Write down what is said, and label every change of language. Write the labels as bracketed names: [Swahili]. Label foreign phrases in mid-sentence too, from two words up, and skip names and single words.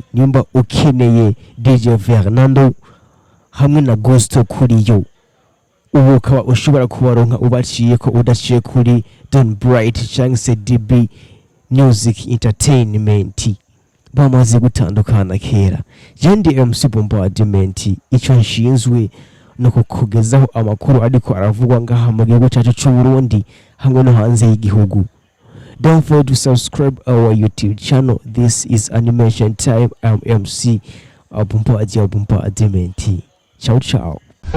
[Rundi] Nimba ukeneye DJ Fernando hamwe na Ghost kuri yo, ubu ukaba ushobora kubaronka ubaciye ko udaciye kuri Don Bright cyangwa se DB Music Entertainment, bamaze gutandukana kera. Jendi MC Bombardment, icyo nshinzwe no kukugezaho amakuru ariko aravugwa ngaha mu gihugu cyacu cy'u Burundi hamwe no hanze y'igihugu. [English] Don't forget to subscribe our YouTube channel. This is Animation Time. I'm MC Bombardment. [Italian] Ciao ciao.